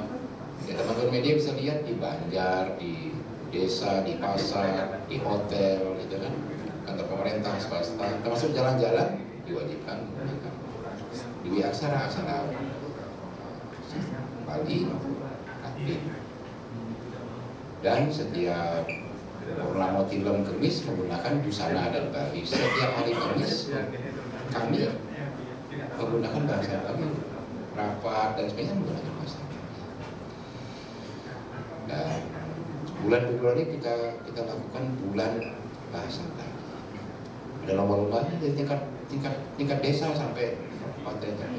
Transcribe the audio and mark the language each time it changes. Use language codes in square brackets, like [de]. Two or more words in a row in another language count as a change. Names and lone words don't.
[id] Ya, teman-teman media bisa lihat di Banjar, di desa, di pasar, di hotel, gitu kan, kantor pemerintah, swasta, termasuk jalan-jalan diwajibkan menggunakan dwi aksara Bali, aktif. Dan setiap purnama tilem kemis menggunakan busana adat Bali. Setiap hari Kamis kami menggunakan bahasa Bali, rapat dan sebagainya menggunakan bahasa Bali. Dan bulan Februari kita lakukan bulan bahasa Bali. Ada lomba-lombanya dari tingkat desa sampai kabupaten.